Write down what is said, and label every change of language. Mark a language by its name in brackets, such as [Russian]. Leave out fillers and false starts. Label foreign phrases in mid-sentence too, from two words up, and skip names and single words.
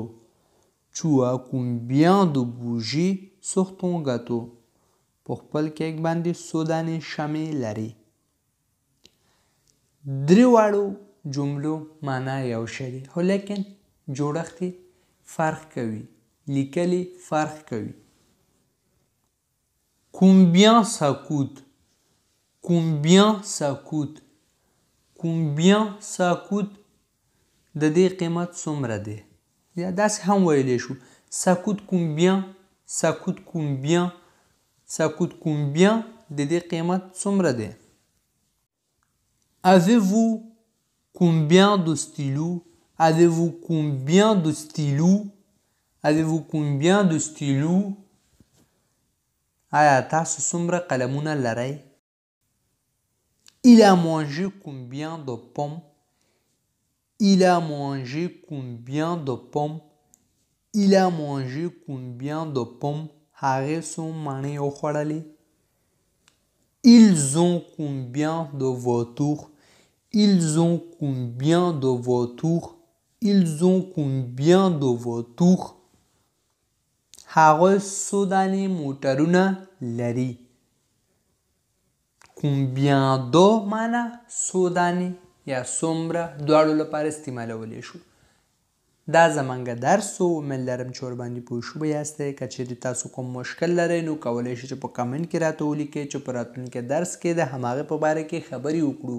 [French] Tu as combien de bougies sur ton gâteau? [Pashto] په خپل کیک باندې څو دانې شمع لري. درې واړو جملو معنا یو شی دی خو لیکن جوړښت فرق کوي. لیکلي فرق کوي. [French] Combien ça coûte? Combien ça coûte? Combien ça coûte؟ [Pashto] د دې قیمت څومره دی؟ یا داسې هم ویلی شو [French] ça coûte combien? Ça coûte combien? Ça coûte combien؟ [Pashto] د دې قیمت څومره دی؟ [French] Avez-vous combien de stylos? Avez-vous combien de stylos? Avez-vous combien de stylos? [Pashto] آیا تاسو څومره قلمونه لرئ؟ [French] Il a mangé combien de pommes? Il a mangé combien de pommes? Il a mangé combien de pommes? [Pashto] هغې څو مڼې وخوړلې؟ [French] Ils ont combien de voitures? Ils ont combien de voitures? Ils ont combien de voitures? [Pashto] هغوی څو دانې موټرونه لري. [French] combien de [Pashto] معنا څو دانې یا څومره دواړو لپاره استعمالولی شو. دا زمونږ درس و. امید لرم چې ورباندې پوه شوي یاستئ. که چیرې تاسو کوم مشکل لرئ نو کولی شئ چې په کمنټ کې راته ولیکئ چې په راتلونکي درس کې د هماغې په باره کې خبرې وکړو.